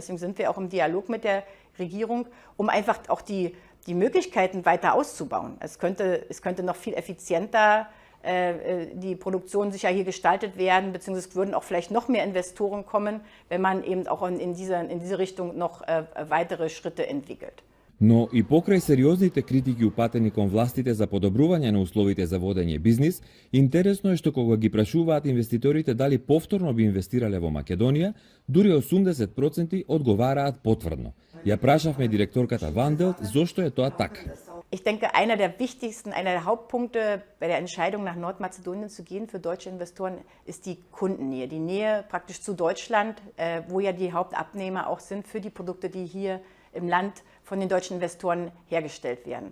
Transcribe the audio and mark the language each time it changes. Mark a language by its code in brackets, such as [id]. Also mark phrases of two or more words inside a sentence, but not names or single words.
[de] Deswegen sind wir auch im Dialog mit der Regierung, um einfach auch die Möglichkeiten weiter auszubauen. Es könnte noch viel effizienter die Produktion sicher hier gestaltet werden, beziehungsweise es würden auch vielleicht noch mehr Investoren kommen, wenn man eben auch in diese Richtung noch weitere Schritte entwickelt. [mk] Но и покрај сериозните критики упатени кон властите за подобрување на условите за водење бизнис, интересно е што кога ги прашуваат инвеститорите дали повторно би инвестирале во Македонија, дури 80% одговараат потврдно. Ја прашавме директорката Ванделт зошто е тоа така. [de] Ich denke, einer der Hauptpunkte bei der Entscheidung, nach Nordmazedonien zu gehen für deutsche Investoren, ist die Kundennähe. Die Nähe praktisch zu Deutschland, wo ja die Hauptabnehmer auch sind für die Produkte, die hier im Land von den deutschen Investoren hergestellt werden.